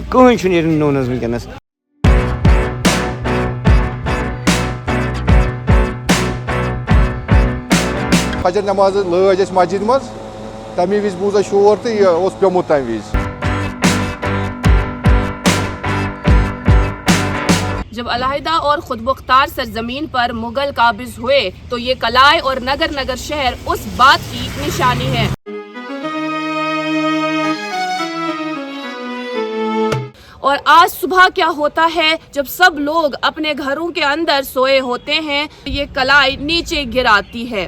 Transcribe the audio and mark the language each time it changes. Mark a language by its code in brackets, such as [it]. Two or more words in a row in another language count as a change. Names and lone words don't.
[ks] کٕہٕنۍ چھُنہٕ ییٚتہِ نوٚن حظ وٕنکٮ۪نَس. فجر نماز لٲج اَسہِ مسجد منٛز تَمی وِزِ بوٗز اَسہِ شور تہٕ یہِ اوس پیوٚمُت تَمہِ وِزِ. [ur] جب علیحدہ اور خود مختار سرزمین پر مغل قابض ہوئے تو یہ قلعے اور نگر نگر شہر اس بات کی نشانی ہے. اور آج صبح کیا ہوتا ہے جب سب لوگ اپنے گھروں کے اندر سوئے ہوتے ہیں یہ قلعہ نیچے گر آتی ہے.